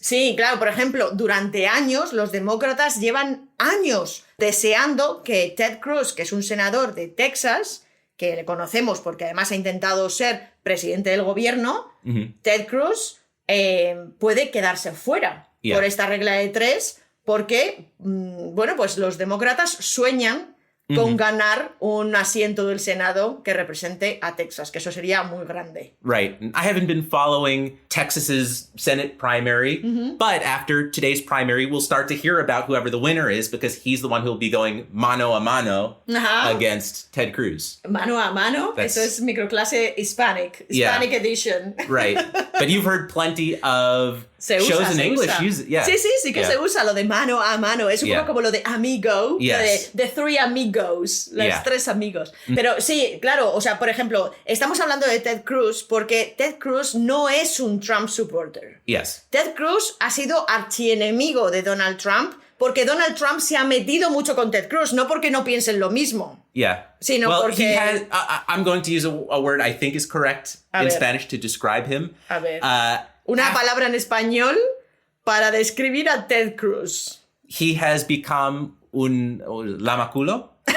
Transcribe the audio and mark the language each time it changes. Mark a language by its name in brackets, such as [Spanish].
[Spanish] Sí, claro, por ejemplo, durante años los demócratas llevan años deseando que Ted Cruz, que es un senador de Texas, que le conocemos porque además ha intentado ser presidente del gobierno, Ted Cruz puede quedarse fuera por esta regla de 3, porque, bueno, pues los demócratas sueñan con ganar un asiento del Senado que represente a Texas, que eso sería muy grande. [English] Right. I haven't been following Texas's Senate primary, but after today's primary, we'll start to hear about whoever the winner is because he's the one who'll be going [Spanish] mano a mano [English] against Ted Cruz. [Spanish] Mano a mano, eso es microclase [English] Hispanic edition. Right. But you've heard plenty of shows in English. [Spanish] Sí que se usa lo de mano a mano. Es un poco como lo de amigo, de The Three Amigos, los tres amigos. Pero sí, claro, o sea, por ejemplo, estamos hablando de Ted Cruz porque Ted Cruz no es un [English] Trump supporter. Yes. [Spanish] Ted Cruz ha sido archienemigo de Donald Trump porque Donald Trump se ha metido mucho con Ted Cruz, no porque no piensen lo mismo. [English] Yeah. [Spanish] Sino [English] well, [Spanish] porque... [English] he has, I'm going to use a word I think is correct in Spanish to describe him. [Spanish] A ver. Una palabra en español para describir a Ted Cruz. [English] He has become [Spanish] un lamaculos.